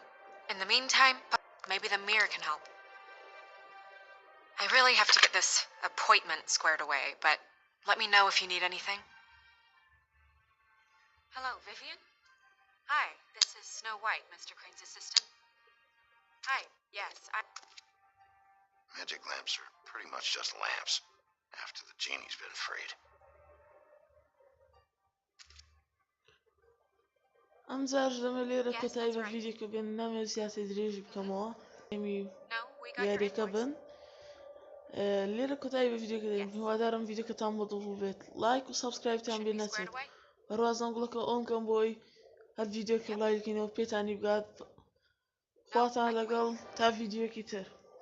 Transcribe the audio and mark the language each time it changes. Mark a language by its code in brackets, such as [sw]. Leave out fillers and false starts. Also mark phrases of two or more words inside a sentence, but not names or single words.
[en] In the meantime, maybe the mirror can help. I really have to get this appointment squared away, but let me know if you need anything. Hello, Vivian? Hi, this is Snow White, Mr. Crane's assistant. Hi, yes, Magic lamps are pretty much just lamps, after the genie's been freed. [ckb] ئەم جار لەمە لێرە کۆتایی بە ڤیدیۆکە بێن نامەوێت زیاتر درێژی بکەمەوە یاریەکە بن لێرە کۆتایی بە ڤیدیۆکە دەین هیوادارم ڤیدیۆکەتان بۆ دڵ بێت لایک و سابسکرایبتان بێ نەچێت هەروەها گوڵەکە ئۆن کەم بۆی هەر ڤیدیۆکە لایکینەوە پێتانی بگات خواتان لەگەڵ تا ڤیدیۆکی تر